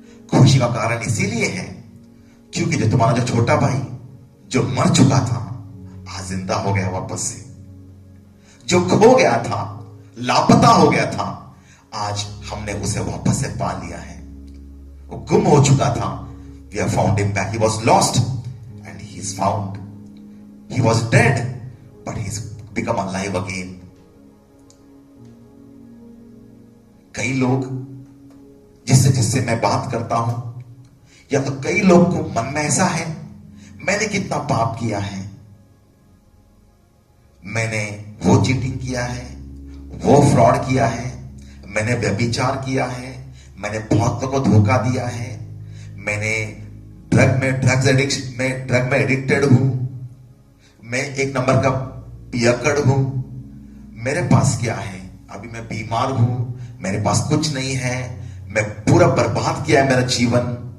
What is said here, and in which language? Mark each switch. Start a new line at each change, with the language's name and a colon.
Hindi: खुशी का कारण इसीलिए है क्योंकि जो तुम्हारा जो छोटा भाई जो मर चुका था आज जिंदा हो गया वापस से, जो खो गया था, लापता हो गया था, आज हमने उसे वापस से पा लिया है। वो गुम हो चुका था,
English: we have found him back. He was lost and he is found. He was dead but he's become alive again.
Hindi: कई लोग जिससे मैं बात करता हूं, या तो कई लोग को मन में ऐसा है मैंने कितना पाप किया है, मैंने वो चीटिंग किया है, वो फ्रॉड किया है, मैंने व्यभिचार किया है, मैंने बहुत लोगों को धोखा दिया है, मैंने ड्रग में एडिक्टेड हूं, मैं एक नंबर का पियक्कड़ हूं, मेरे पास क्या है, अभी मैं बीमार हूं, मेरे पास कुछ नहीं है, मैं पूरा बर्बाद किया है मेरा जीवन।